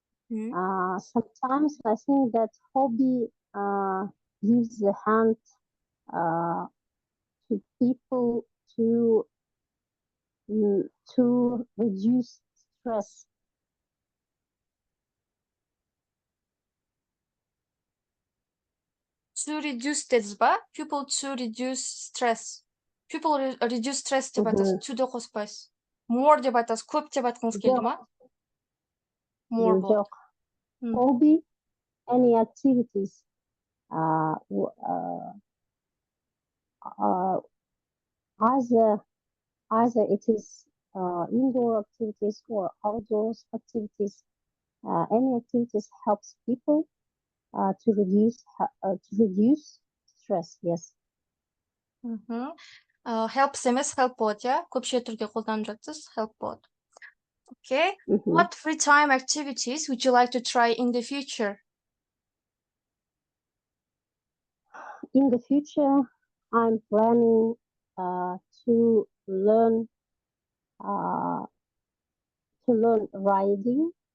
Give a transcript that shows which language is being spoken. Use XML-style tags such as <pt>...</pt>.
<en>Sometimes I think that hobby gives a hand to people to reduce stress. To reduce</en> <kk>dediniz ба?</kk> <en>People to reduce stress. People reduce stress</en> <kk>деп айтасыз. To деп қоспайсыз. More деп айтасыз. Көп деп айтқыңыз келді ма? More болды. Жоқ.</kk> <en>Hobby, any activities. Either it is indoor activities or outdoors activities. Any activities helps people to reduce stress. Yes.</en> <kk>Helps емес, help болады, иә? Көпше түрде қолданып жатсыз, help болады.</kk> <en>Okay. What free time activities would you like to try in the future? In the future, I'm planning to learn riding.</en>